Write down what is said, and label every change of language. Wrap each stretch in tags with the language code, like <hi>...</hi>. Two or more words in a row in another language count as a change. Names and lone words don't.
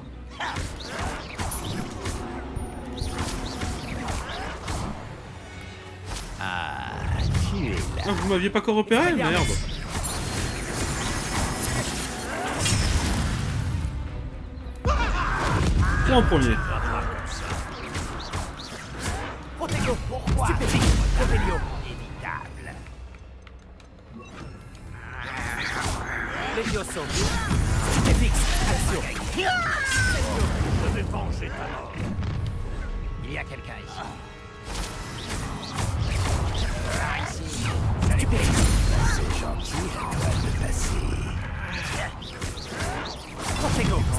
<fr>Ah, tu es là. Ah, vous m'aviez pas encore repéré? Merde. Toi en premier. Protego. Pourquoi? Stupéfique. Revelio. Évitable. Levioso. Stupéfique. Action. Je vais venger ta mort. Il y a quelqu'un ici. Stupéfique. C'est gentil à toi de passer. Protego.</fr>